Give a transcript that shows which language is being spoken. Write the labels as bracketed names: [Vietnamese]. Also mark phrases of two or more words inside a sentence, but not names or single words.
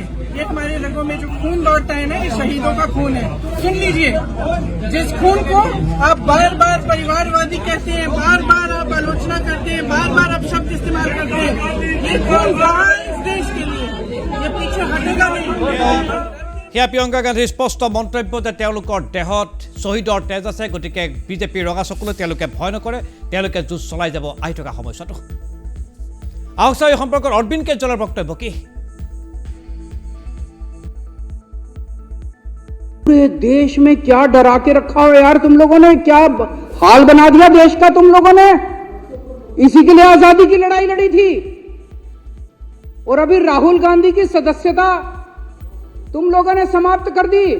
[Hindi] ये हमारे रगों में जो खून लौटता है ना, ये शहीदों का खून है। सुन लीजिए, जिस खून को आप बार बार परिवारवादी कहते हैं, बार बार आप आलोचना करते हैं, बार बार आप शब्द इस्तेमाल करते हैं, ये खून रहा है इस देश के लिए, ये पीछे हटेगा नहीं। [Assamese] সেয়া প্ৰিয়ংকা গান্ধীৰ স্পষ্ট মন্তব্য যে তেওঁলোকৰ দেহত শ্বহীদৰ তেজ আছে, গতিকে বিজেপিৰ ৰঙা চকুলৈ তেওঁলোকে ভয় নকৰে, তেওঁলোকে যুঁজ চলাই যাব আহি থকা সময়ছোৱাটো। আহক চাওঁ এই সম্পৰ্কত অৰবিন্দ কেজৰিৱালৰ বক্তব্য কি। [Hindi] पूरे देश में क्या डरा के रखा हो यार तुम लोगों ने, क्या हाल बना दिया देश का तुम लोगों ने। इसी के लिए आजादी की लड़ाई लड़ी थी। और अभी राहुल गांधी की सदस्यता तुम लोगों ने समाप्त कर दी।